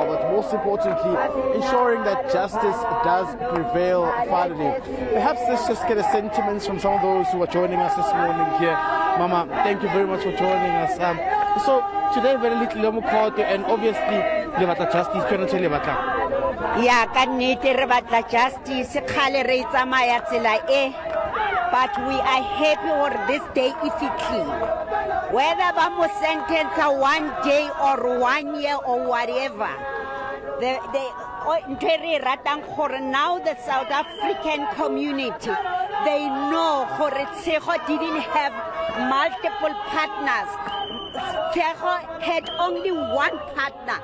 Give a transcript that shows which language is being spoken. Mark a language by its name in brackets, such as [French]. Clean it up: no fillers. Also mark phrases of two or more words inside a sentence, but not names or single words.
[English] But most importantly, ensuring that justice does prevail finally. Perhaps let's just get a sentiment from some of those who are joining us this morning here. Mama, thank you very much for joining us. So today, very little Lomukoto, and obviously, Lebatla Justice, Penalty Lebatla. Yeah, [Southern Sotho] kannete re batla justice khale re tsamaya tsela e, [English] but we are happy for this day if it clean. Whether [Southern Sotho] ba mo [English] sentence 1 day or 1 year or whatever, now the South African community, they know Tshego didn't have multiple partners. Tshego had only one partner.